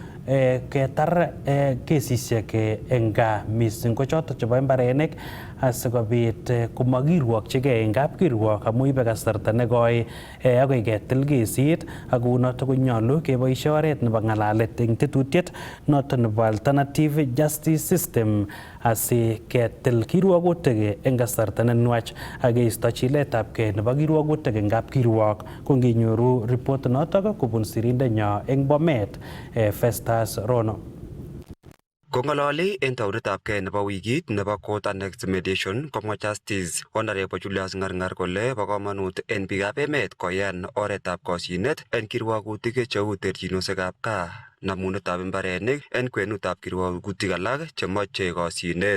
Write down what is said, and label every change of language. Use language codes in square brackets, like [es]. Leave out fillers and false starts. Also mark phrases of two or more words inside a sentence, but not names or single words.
[kln] ketar kesisiek eng gaa mising ko chotok chebo mbarenik asikobit komakirwokchigei eng kapkirwok amu ibe kasarta nekoi akoi ketil kesit ak kounotok konyolu keboisie oret nebo ng'alalet eng tetutiet notok nebo [en] alternative justice system [kln] asi ketil kirwogutik eng kasarta nenwach ak keisto chiletabgei nebo kirwogutik eng kapkirwok. Ko nginyoru report notok kobun sirindenyo eng Bomet Festus Rono. Kong'ololi en taunetabgei nebo wikit nebo [en] Court Annexed Mediation [kln] komwa Justice Honorable Julius Ng'arng'ar kole bo komonut en biikab emet koyan oretab kosyinet en kirwogutik cheu terchinosiekab gaa, namunetab mbarenik en kwenutab kirwogutik alak chemoche kosyinet.